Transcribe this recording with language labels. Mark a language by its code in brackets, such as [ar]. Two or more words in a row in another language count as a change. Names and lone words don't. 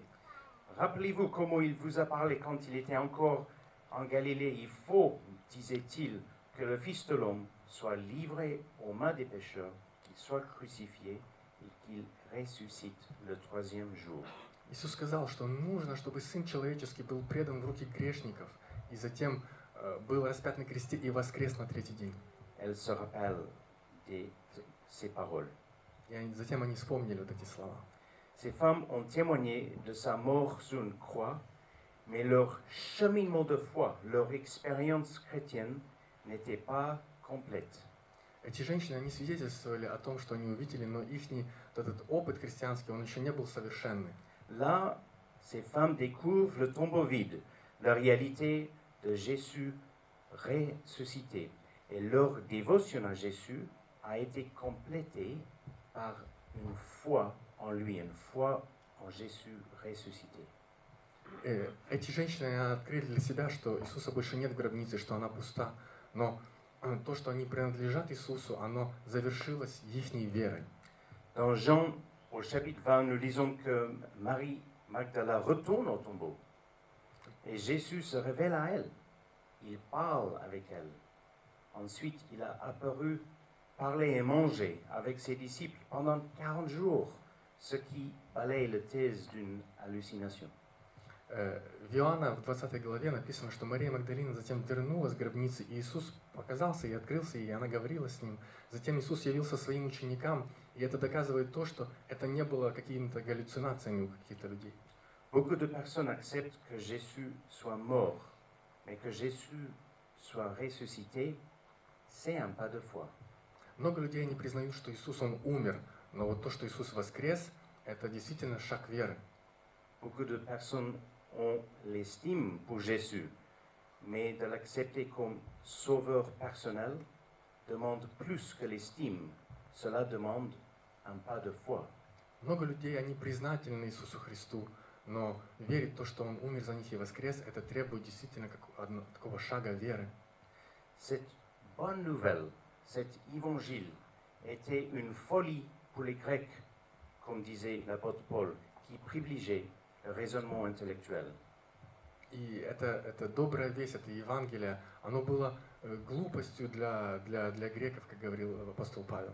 [fr] Rappelez-vous comment il vous a parlé quand il était encore en Galilée. Il faut, disait-il, que le Fils de l'homme soit livré aux mains des pécheurs, qu'il soit crucifié et qu'il ressuscite le troisième jour. [ru] Иисус сказал, что нужно, чтобы Сын Человеческий был предан в руки грешников, и затем был распят на кресте и воскрес на третий день. [fr] Elle se rappelle de ces paroles. [ru] И затем они вспомнили вот эти слова. [fr] Ces femmes ont témoigné de sa mort sur une croix, mais leur cheminement de foi, leur expérience chrétienne n'était pas complète. [ru] Эти женщины, они свидетельствовали о том, что они увидели, но их этот опыт христианский, он еще не был совершенный. [fr] Là, ces femmes découvrent le tombeau vide, la réalité de Jésus ressuscité. Et leur dévotion à Jésus a été complétée par une foi en lui, une foi en Jésus ressuscité. [ru] Эти женщины открыли для себя, что Иисуса больше нет в гробнице, что она пуста. Но то, что они принадлежат Иисусу, оно завершилось ихней верой. [fr] Dans Jean, au chapitre 20, nous lisons que Marie Magdala retourne au tombeau. Et Jésus se révèle à elle. Il parle avec elle. Ensuite, il a apparu, parlé et mangé avec ses disciples pendant 40 jours, ce qui balaye la thèse d'une hallucination. [ru] В Иоанна в 20 главе написано, что Мария Магдалина затем вернулась к гробнице, и Иисус показался и открылся, и она говорила с ним. Затем Иисус явился своим ученикам, и это доказывает то, что это не было какими-то галлюцинациями у каких-то людей. [fr] Beaucoup de personnes acceptent que Jésus soit mort, mais que Jésus soit ressuscité, c'est un pas de foi. [ru] Много людей не признают, что Иисус, Он умер, но вот то, что Иисус воскрес, это действительно шаг веры. [fr] Beaucoup de personnes ont l'estime pour Jésus, mais de l'accepter comme sauveur personnel demande plus que l'estime. Cela demande un pas de foi. [ru] Много людей, они признательны Иисусу Христу, но верить в то, что Он умер за них и воскрес, это требует действительно такого шага веры. [fr] Cette bonne nouvelle, cet évangile, était une folie pour les Grecs, comme disait l'apôtre Paul, qui privilégiaient le raisonnement intellectuel. [ru] И это добрая весть, это Евангелие, оно было глупостью для греков, как говорил апостол Павел.